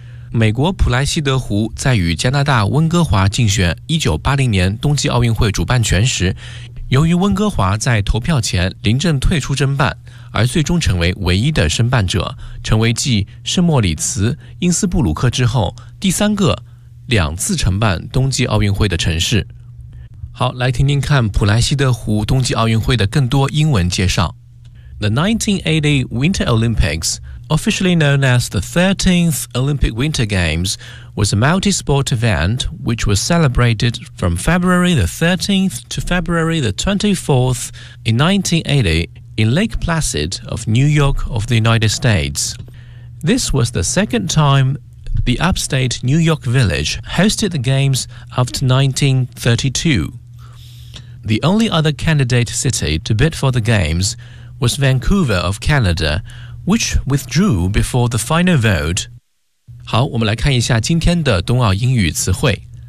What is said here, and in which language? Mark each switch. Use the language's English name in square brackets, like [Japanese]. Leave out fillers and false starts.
[Chinese] 美国普莱西德湖在与加拿大温哥华竞选1980年冬季奥运会主办权时，由于温哥华在投票前临阵退出争办，而最终成为唯一的申办者，成为继圣莫里茨、因斯布鲁克之后第三个两次承办冬季奥运会的城市。好，来听听看普莱西德湖冬季奥运会的更多英文介绍。 [English] The 1980 Winter Olympics, officially known as the 13th Olympic Winter Games, was a multi-sport event which was celebrated from February the 13th to February the 24th in 1980 in Lake Placid of New York of the United States. This was the second timeThe upstate New York Village hosted the Games after 1932. The only other candidate city to bid for the Games was Vancouver of Canada, which withdrew before the final vote. [Chinese] 好，我们来看一下今天的冬奥英语词汇。